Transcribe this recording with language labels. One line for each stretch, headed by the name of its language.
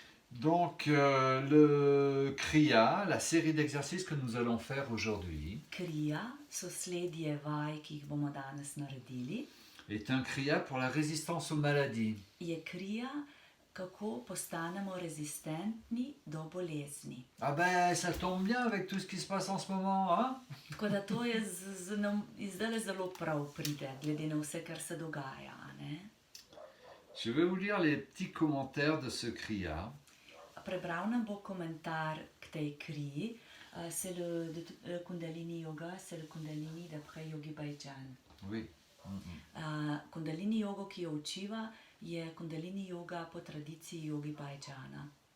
French: Donc le Kriya, la série d'exercices que nous allons faire aujourd'hui,
Slovenian: Kriya, sosledje vaj, ki jih bomo danes naredili,
French: est un Kriya pour la résistance aux maladies.
Slovenian: je kriya, kako postanemo rezistentni do bolezni.
French: Ah ben, ça tombe bien avec tout ce qui se passe en ce moment, hein?
Slovenian: Tako da to je nam zdaj zelo prav pride, glede na vse, kar se dogaja. Ne?
French: Je vais vous lire les petits commentaires de ce Kriya.
Slovenian: Prebral nam bo komentar k tej kriji.
French: C'est le Kundalini Yoga, c'est le Kundalini d'après Yogi Bhajan. Oui.
Slovenian: Kundalini jogo, ki jo učiva, je Kundalini yoga po tradiciji Yogi Bhajana.